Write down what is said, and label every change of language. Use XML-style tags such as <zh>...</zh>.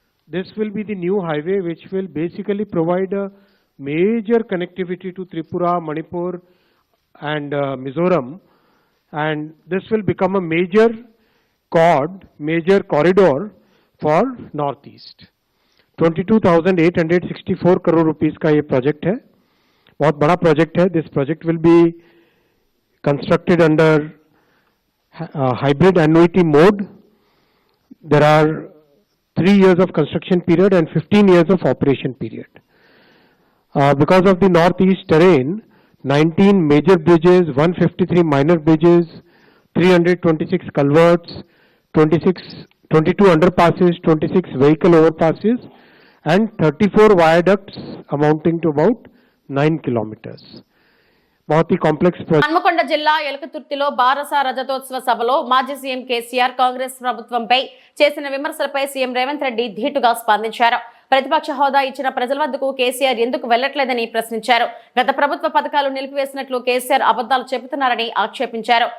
<en>This will be the new highway which will basically provide a major connectivity to Tripura, Manipur and Mizoram, and this will become a major corridor for Northeast.</en> <hi>22,864 crore rupees का ये project है. बहुत बड़ा project है.</hi> <en>This project will be constructed under hybrid annuity mode. There are 3 years of construction period and 15 years of operation period. Because of the Northeast terrain, 19 major bridges, 153 minor bridges, 326 culverts, 22 underpasses, 26 vehicle overpasses, and 34 viaducts amounting to about 9 kilometers.</en> <hi>बहुत ही complex</hi> <te>Hanamkonda జిల్లా ఎలకతుర్తిలో బారస రజతోత్సవ సభలో మాజీ CM KCR Congress ప్రభుత్వంపై చేసిన విమర్శలపై CM Revanth Reddy ధీటుగా స్పందించారు. ప్రతిపక్ష హోదా ఇచ్చిన ప్రజల వద్దకు కేసీఆర్ ఎందుకు వెళ్లట్లేదని ప్రశ్నించారు. గత ప్రభుత్వ పథకాలు నిలిపివేసినట్లు కేసీఆర్ అబద్దాలు చెబుతున్నారని ఆక్షేపించారు.</te>